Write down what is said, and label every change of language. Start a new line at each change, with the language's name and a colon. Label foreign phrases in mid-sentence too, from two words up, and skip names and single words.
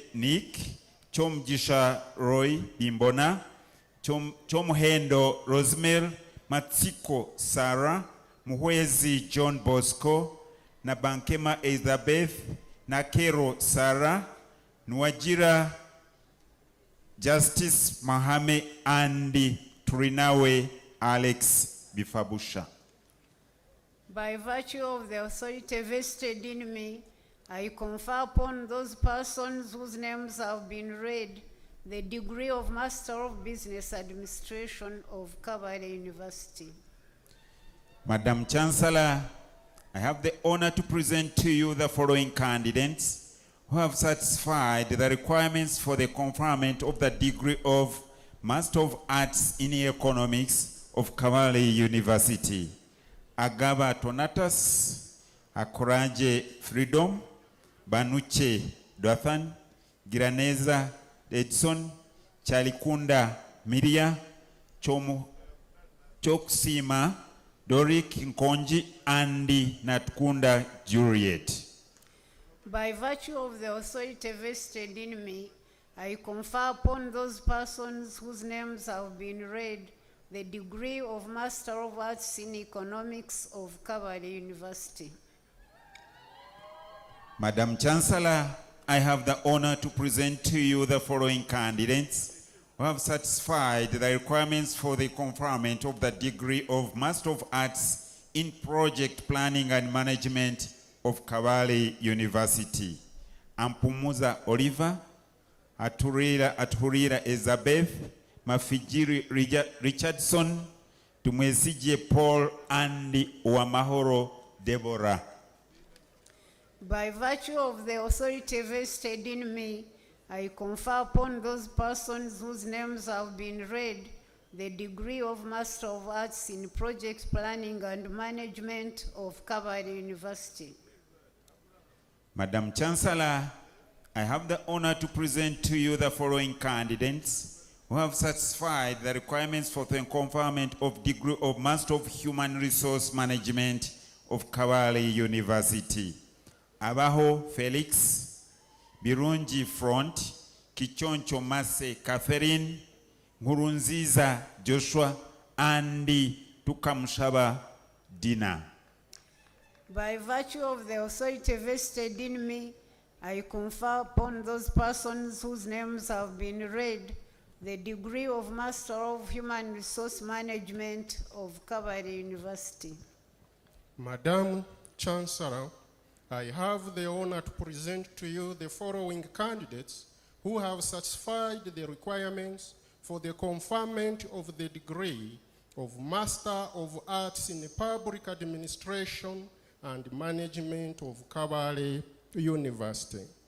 English: Nick, Chomjisha Roy Bimbona, Chomhendo Rosemel, Matsiko Sarah, Muhwezi John Bosco, Nabankema Elizabeth, Nakero Sarah, Nwajira Justice Mahame Andy Turinawe Alex Bifabusha. By virtue of the authority vested in me, I confer upon those persons whose names have been read the degree of Master of Business Administration of Kabale University. Madam Chancellor, I have the honor to present to you the following candidates who have satisfied the requirements for the conferment of the degree of Master of Arts in Economics of Kabale University. Agaba Tonatas, Akoraje Freedom, Banuche Dothan, Giraneza Edson, Chalikunda Miria, Choksima, Dorik Nkonji, Andy Natkunda Juliet. By virtue of the authority vested in me, I confer upon those persons whose names have been read the degree of Master of Arts in Economics of Kabale University. Madam Chancellor, I have the honor to present to you the following candidates who have satisfied the requirements for the conferment of the degree of Master of Arts in Project Planning and Management of Kabale University. Ampumuza Oliver, Aturira Elizabeth, Mafijiri Richardson, Tumwesije Paul, Andy Wamahoro Deborah. By virtue of the authority vested in me, I confer upon those persons whose names have been read the degree of Master of Arts in Project Planning and Management of Kabale University. Madam Chancellor, I have the honor to present to you the following candidates who have satisfied the requirements for the conferment of degree of Master of Human Resource Management of Kabale University. Abaho Felix, Birungi Front, Kichoncho Mase Catherine, Ngurunziza Joshua, Andy Tukamshaba Dina. By virtue of the authority vested in me, I confer upon those persons whose names have been read the degree of Master of Human Resource Management of Kabale University. Madam Chancellor, I have the honor to present to you the following candidates who have satisfied the requirements for the conferment of the degree of Master of Arts in Public Administration and Management of Kabale University.